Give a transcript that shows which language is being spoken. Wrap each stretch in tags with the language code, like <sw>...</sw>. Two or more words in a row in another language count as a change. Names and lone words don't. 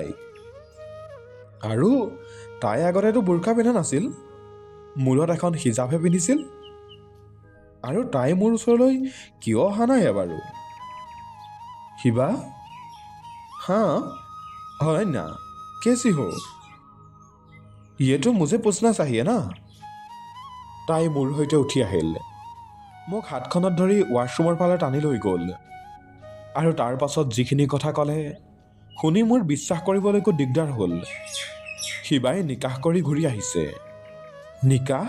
<as>আৰু তাই আগতেতো বুৰ্কা পিন্ধা নাছিল, মূৰত এখন হিজাবহে পিন্ধিছিল। আৰু তাই মোৰ ওচৰলৈ কিয় অহা নাই বাৰু? শিৱা, হা হয় না,</as> <hi>कैसी हो? ये तो मुझे पूछना चाहिए ना।</hi> <as>তাই মোৰ সৈতে উঠি আহিল, মোক হাতখনত ধৰি ৱাশ্বৰুমৰ ফালে টানি লৈ গ'ল। আৰু তাৰ পাছত যিখিনি কথা ক'লে শুনি মোৰ বিশ্বাস কৰিবলৈকো দিগদাৰ হ'ল। শিৱাই নিকাহ কৰি ঘূৰি আহিছে। নিকাহ?</as>